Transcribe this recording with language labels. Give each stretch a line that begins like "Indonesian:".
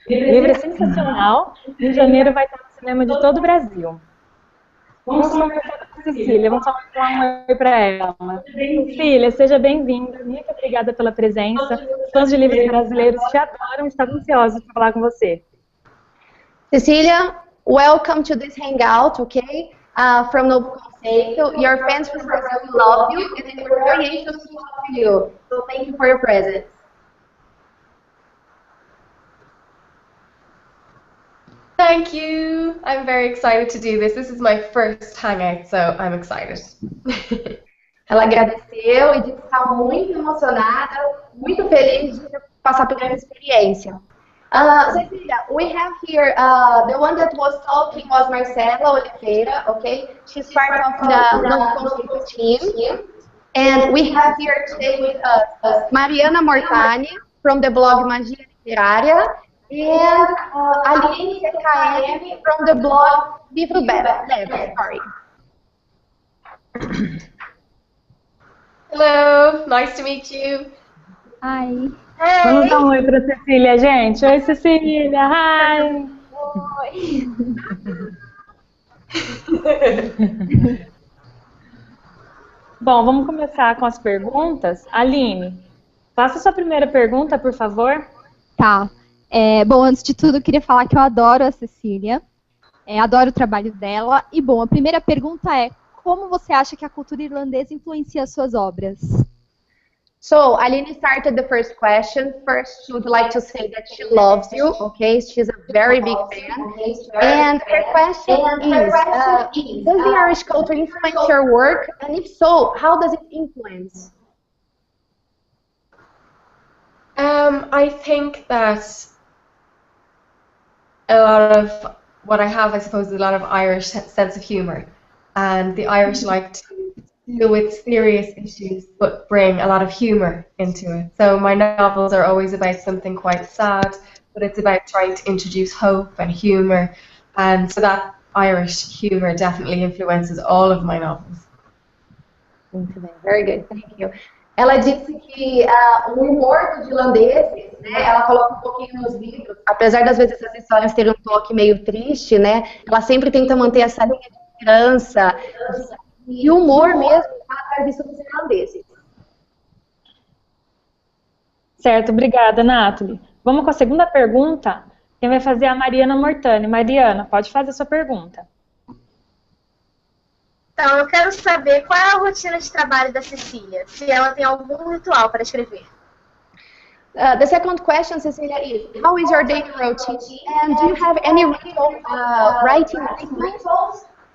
Portuguese: O livro é sensacional. Em janeiro vai estar no cinema de todo o Brasil. Vamos conversar com a Cecília, vamos falar um oi para ela. Cecília, seja bem-vinda, muito obrigada pela presença. Os fãs de livros brasileiros te adoram e estão ansiosos para falar com você.
English: Cecelia, welcome to this hangout, okay? From Novo Conceito. Your fans from Brazil love you, and we're very anxious to talk to you. So thank you for your presence. Thank you. I'm very excited to do this. This is my first hangout, so I'm excited.
Portuguese: Ela agradeceu e disse que está muito emocionada, muito feliz de passar por essa experiência.
English: Cecelia, we have here, the one that was talking was Marcela Oliveira, okay? She's part of the Novo Conceito team. And we have here today with us Mariana Mortani from the blog Magia Literária and Aline TKM from the blog Livro Lab. Sorry. Hello, nice to meet you. Hi.
Portuguese: Vamos dar um oi para a Cecília, gente. Oi, Cecília. Hi. Oi. Bom, vamos começar com as perguntas. Aline, faça sua primeira pergunta, por favor. Tá. Bom, antes de tudo, eu queria falar que eu adoro a Cecília. Adoro o trabalho dela. E, bom, a primeira pergunta é: como você acha que a cultura irlandesa influencia as suas obras?
English: So, Aline started the first question. First, she would like to say that she loves you, okay? She's a very big fan. And her question is, does the Irish culture influence your work? And if so, how does it influence? I think that a lot of what I have, I suppose, is a lot of Irish sense of humor. And the Irish like to deal with serious issues but bring a lot of humor into it. So my novels are always about something quite sad, but it's about trying to introduce hope and humor, and so that Irish humor definitely influences all of my novels.
Portuguese: Muito bem,
English: very good, thank you.
Portuguese: Ela disse que o humor dos irlandeses, né, ela coloca um pouquinho nos livros, apesar das vezes essas histórias terem um toque meio triste, né, ela sempre tenta manter essa linha de esperança, e humor mesmo atrás disso dos irlandeses. Certo, obrigada, Nathalie. Vamos com a segunda pergunta. Quem vai fazer é a Mariana Mortani. Mariana, pode fazer a sua pergunta. Então, eu quero saber qual é a rotina de trabalho da Cecília, se ela tem algum ritual para escrever.
English: The second question, Cecelia, is how is your daily routine, and do you have any ritual writing rituals?